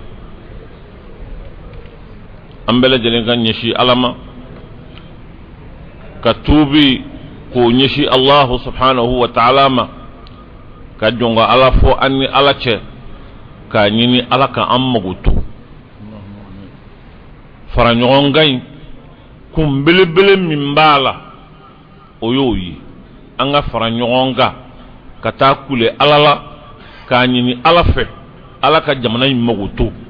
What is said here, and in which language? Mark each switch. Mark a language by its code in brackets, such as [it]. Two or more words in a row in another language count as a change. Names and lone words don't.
[bm] an bɛɛ lajɛlen ka ɲɛsin ala ma ka tuubi k'o ɲɛsin [ar] الله سبحانه وتعالى [bm] ma ka jɔn ka ala fɔ an ni ala cɛ k'a ɲini ala ka an mago to fara ɲɔgɔn kan in kun belebele min b'a la o y'o ye an ka fara ɲɔgɔn kan ka taa kule ala la k'a ɲini ala fɛ ala ka jamana in mago to.